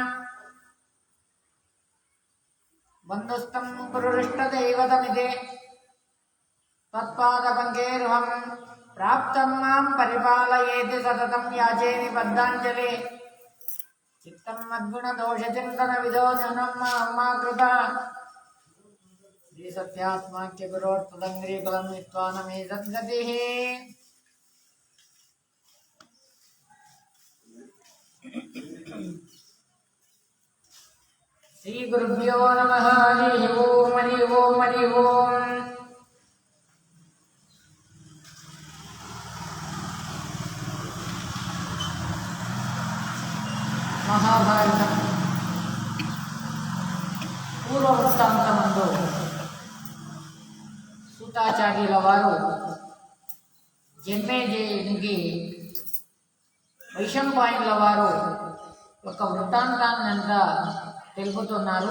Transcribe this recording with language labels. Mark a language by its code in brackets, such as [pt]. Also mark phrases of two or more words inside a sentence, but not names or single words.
[sa] बन्धुस्तं गुरुरिष्टदैवतमिति तत्पादपङ्केरुहं प्राप्तं मां परिपालयेति सततं याचेनि बद्धाञ्जलि चित्तं मद्गुणदोषचिन्तनविदो जनं मा कृता श्रीसत्यात्माख्यगुरोत्तदङ्घ्रीकुलं नीत्वा न मे सद्गतिः। श्रीगुरुभ्यो नमः। हरि ओं हरि ओं हरि ओं। [te] మహాభారతం పూర్వవృత్తాంతమందు సూతాచార్యుల వారు జన్మేజయునికి వైశంపాయనుల వారు ఒక వృత్తాంతాన్నంతా తెలుపుతున్నారు.